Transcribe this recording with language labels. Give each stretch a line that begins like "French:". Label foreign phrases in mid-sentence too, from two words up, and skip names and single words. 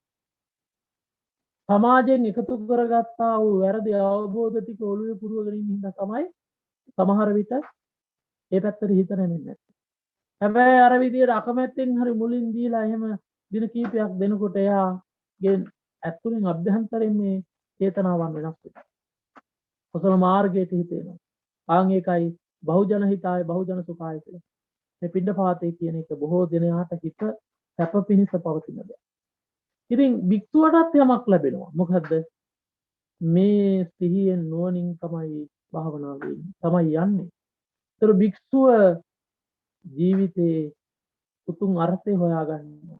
Sinhala: සමාජයෙන් එකතු කරගත්තා වූ වැරදි අවබෝධ ටික ඔළුවේ පුරවගෙන ඉන්න හින්දා තමයි සමහර විට ඒ පැත්තට හිත නැමෙන්නේ. හැබැයි අර විදියට අකමැත්තෙන් හරි මුලින් දීලා එහෙම දින කීපයක් දෙනකොට එයාගේ ඇතුළෙන් අභ්‍යන්තරයෙන් මේ චේතනාවන් වෙනස් වෙනවා. කුසල මාර්ගයට හිතේනවා. ආන් ඒකයි
Pali: බහුජන හිතාය බහුජන සුඛාය
Sinhala: කියලා. මේ පිණ්ඩපාතේ කියන එක බොහෝ දෙනාට හිත සැප පිණිස පවතින දෙයක්. ඉතින් භික්ෂුවටත් යමක් ලැබෙනවා. මොකද්ද? මේ සිහියෙන් නුවණින් තමයි භාවනාව තමයි යන්නේ. ඒතර භික්ෂුව ජීවිතේ උතුම් අර්ථය හොයාගන්නවා.